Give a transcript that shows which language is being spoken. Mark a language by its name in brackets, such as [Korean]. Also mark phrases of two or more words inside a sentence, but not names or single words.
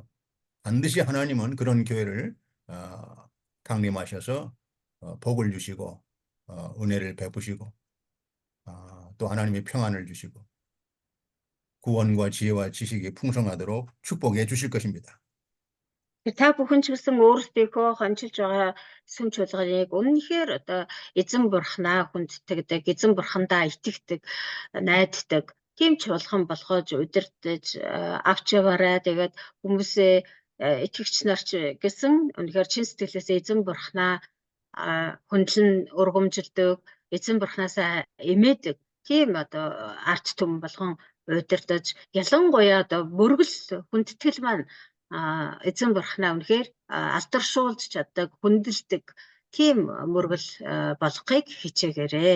[Korean] 반드시 하나님은 그런 교회를 강림하셔서 복을 주시고 은혜를 베푸시고 또 하나님의 평안을 주시고 구원과 지혜와 지식이 풍성하도록 축복해 주실 것입니다. [Mongolian] Та бүхэн ч гэсэн өөрсдийнхөө хончилж байгаа сүм чуулганыг үнэнхээр одоо эзэн бурхнаа хүндэтгдэг, эзэн бурхандаа итгэдэг, найддаг тийм чуулган болгож удирдах авч яваарай. Тэгээд хүмүүсээ итгэгч нар ч гэсэн үнэхээр чин сэтгэлээсээ эзэн бурхнаа хүндлэн ургамжилдаг, эзэн бурхнаасаа эмээдэг тийм одоо арт түмэн болгон удирдах, ялангуяа одоо мөргөл хүндэтгэл маань эзэн бурхнаа үнэхээр алдаршуулж чаддаг, хүндэлдэг тийм мөргөл болохыг хичээгээрэй.